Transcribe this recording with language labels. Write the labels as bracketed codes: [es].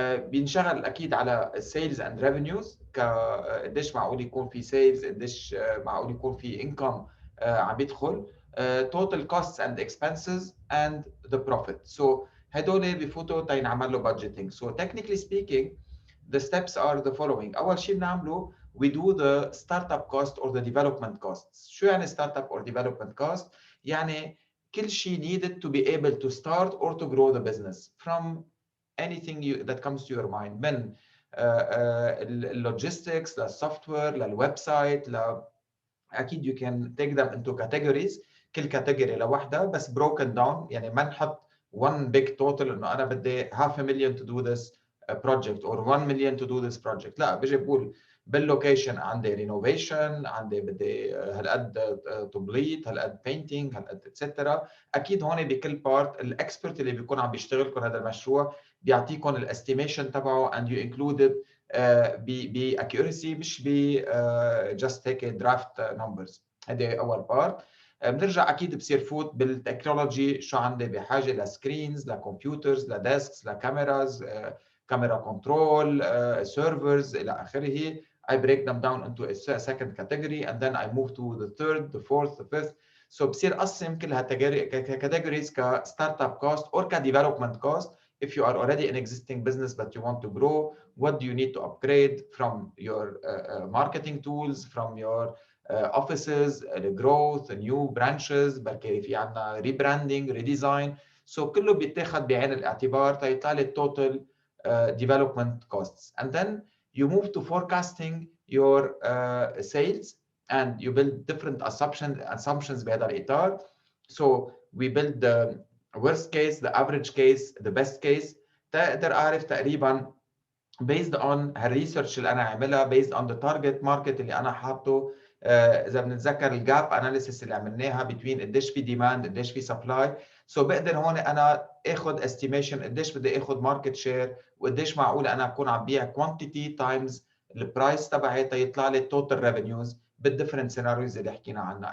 [ar] بينشغل اكيد على السيلز اند ريفينيوز، قديش معقول يكون في سيلز، قديش معقول يكون في انكم عم بيدخل، [en] total costs and expenses and the profit. [ar] هدول بفوتوا تينعمل له budgeting. [en] Technically speaking the steps are the following. [ar] اول شيء بنعمله [en] we do the startup cost or the development costs. [ar] شو يعني startup or development cost؟ يعني كل شيء [en] needed to be able to start or to grow the business from anything that comes to your mind، [ar] من اللوجيستكس للسوفت وير للويب سايت اكيد [en] you can take them into categories، [ar] كل كاتيجوري لوحدها بس [en] broken down. [ar] يعني ما نحط [en] one big total [ar] انه انا بدي [en] half a million to do this project or 1 million to do this project. [ar] لا، بيجي بقول باللوكيشن عندي رينوفيشن، عندي بدي هالقد تبليط، هالقد بينتينج، هالقد اتسترا. اكيد هون بكل بارت الاكسبرت اللي بيكون عم بيشتغل لكم هذا المشروع بيعطيكم الاستيميشن تبعه [en] and you include it [ar] باكيورسي، مش ب جاست هيك درافت نمبرز. هذه اول بارت. بنرجع اكيد بصير فوت بالتكنولوجي، شو عندي بحاجه لسكرينز، لكمبيوترز، لديسكس، لكاميراز، كاميرا كنترول، سيرفرز الى اخره. [en] I break them down into a second category and then I move to the third, the fourth, the fifth. [ar] بصير قسم كلها categories كستارت اب كوست or كديفلوبمنت كوست. [en] If you are already an existing business but you want to grow, what do you need to upgrade from your marketing tools, from your offices, growth, new branches، [ar] بركي في عندنا [en] rebranding, redesign. [ar] كله بيتاخد بعين الاعتبار تيطلع لي التوتال development costs. [en] And then you move to forecasting your sales and you build different assumptions [ar] بهذا الإطار. [en] We build the worst case, the average case, the best case. [ar] تقدر أعرف تقريبا based on هالريسيرش اللي انا عاملها، [en] based on the target market [ar] اللي انا حاطه. اذا بنتذكر الجاب اناليسيس اللي عملناها [en] between [ar] قديش في ديماند قديش في سبلاي. بقدر هون انا اخذ استيميشن قديش بدي اخذ ماركت شير وقديش معقول انا اكون عم بيع كوانتيتي تايمز البرايس تبعي تيطلع لي التوتال ريفينيوز بالديفرنت سيناريوز اللي حكينا عنها.